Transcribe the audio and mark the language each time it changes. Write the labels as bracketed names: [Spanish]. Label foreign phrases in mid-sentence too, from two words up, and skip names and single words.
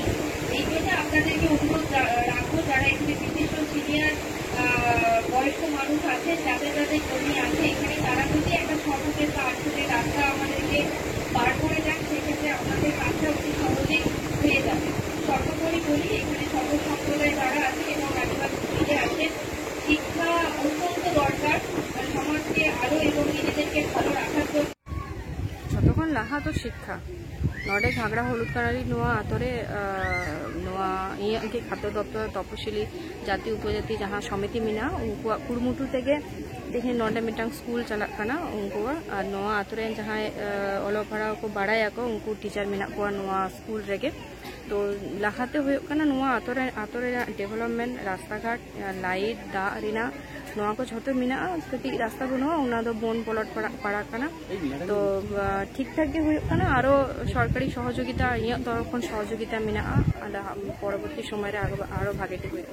[Bangla] এই জন্য আপনাদেরকে অনুরোধ রাখবো যারা এখানে বিশিষ্ট সিনিয়র বয়স্ক মানুষ আছে যাদের যাদের জমি আছে এখানে তারা যদি একটা সড়কের বা আটকের রাস্তা আমাদেরকে পার করে দেন সেক্ষেত্রে আপনাদের কাজটা অতি সহজেই হয়ে যাবে। সর্বোপরি বলি এখানে সর্ব সম্প্রদায় যারা আছে এবং আদিবাসী মিলে আছেন, শিক্ষা অত্যন্ত দরকার সমাজকে আরো এবং নিজেদেরকে ভালো রাখার জন্য। [Santali] ᱡᱚᱛᱚᱠᱷᱚᱱ ᱞᱟᱦᱟ ᱫᱚ ᱥᱤᱠᱠᱷᱟ ᱱᱚᱰᱮ ᱜᱷᱟᱜᱽᱨᱟ ᱦᱚᱞᱩᱫ ᱠᱟᱱᱟᱨᱤ ᱱᱚᱣᱟ ᱟᱛᱳᱨᱮ ᱱᱚᱣᱟ ᱤᱧᱟᱹᱜ ᱜᱮ ᱠᱷᱟদ্য ᱫᱚᱯᱛᱚᱨ ᱛᱚᱯᱚᱥᱤᱞᱤ ᱡᱟᱹᱛᱤ ᱩᱯᱚᱡᱟᱹᱛᱤ ᱡᱟᱦᱟᱸ ᱥᱚᱢᱤᱛᱤ ᱢᱮᱱᱟᱜᱼᱟ ᱩᱱᱠᱩᱣᱟᱜ ᱠᱩᱨᱩᱢᱩᱴᱩ ᱛᱮᱜᱮ ᱛᱮᱦᱮᱧ ᱱᱚᱰᱮ ᱢᱤᱫᱴᱟᱝ ᱥᱠᱩᱞ ᱪᱟᱞᱟᱜ ᱠᱟᱱᱟ ᱩᱱᱠᱩᱣᱟᱜ ᱟᱨ ᱱᱚᱣᱟ ᱟᱛᱳ ᱨᱮᱱ ᱡᱟᱦᱟᱸᱭ ᱚᱞᱚᱜ ᱯᱟᱲᱦᱟᱣ ᱠᱚ ᱵᱟᱲᱟᱭᱟᱠᱚ ᱩᱱᱠᱩ ᱴᱤᱪᱟᱨ ᱢᱮᱱᱟᱜ ᱠᱚᱣᱟ ᱱᱚᱣᱟ ᱥᱠᱩᱞ ᱨᱮᱜᱮ। तो लहाते हुए कना नोआ आतो रे डेवलपमेंट रास्ता घाट लाइट दाग रेना नोआ को झोतो मिना कटी रास्ता बनुआ उना दो बोन प्लट पड़ा कना तो ठीक ठाक गे हुए कना आरो सरकारी सहयोगिता इया तरफन सहयोगिता मिना आदा परवर्ती समय रे आरो भागेटी हुए